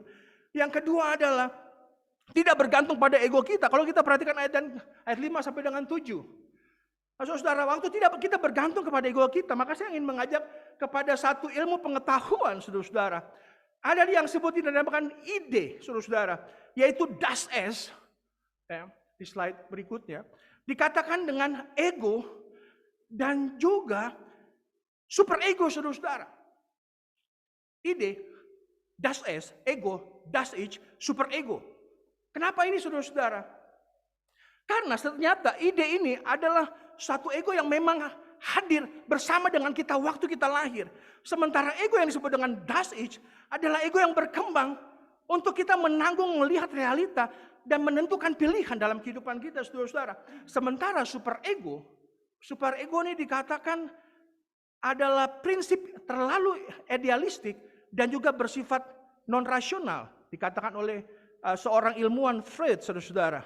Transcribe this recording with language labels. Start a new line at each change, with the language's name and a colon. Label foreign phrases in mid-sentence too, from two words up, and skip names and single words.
Indonesian: Yang kedua adalah tidak bergantung pada ego kita. Kalau kita perhatikan ayat 5 sampai dengan 7. Nah, saudara, waktu tidak kita bergantung kepada ego kita, maka saya ingin mengajak kepada satu ilmu pengetahuan, saudara-saudara. Ada yang disebut dinamakan ide, saudara-saudara, yaitu
German: das es.
Indonesian: Ya, di slide berikutnya dikatakan dengan ego dan juga super ego, saudara-saudara. Ide,
German: das es, ego, das ich, super ego.
Indonesian: Kenapa ini, saudara-saudara? Karena ternyata ide ini adalah satu ego yang memang hadir bersama dengan kita waktu kita lahir. Sementara ego yang disebut dengan
German: das ich
Indonesian: adalah ego yang berkembang untuk kita menanggung, melihat realita dan menentukan pilihan dalam kehidupan kita, saudara-saudara. Sementara super ego ini dikatakan adalah prinsip terlalu idealistik dan juga bersifat non rasional, dikatakan oleh seorang ilmuwan Freud, saudara-saudara.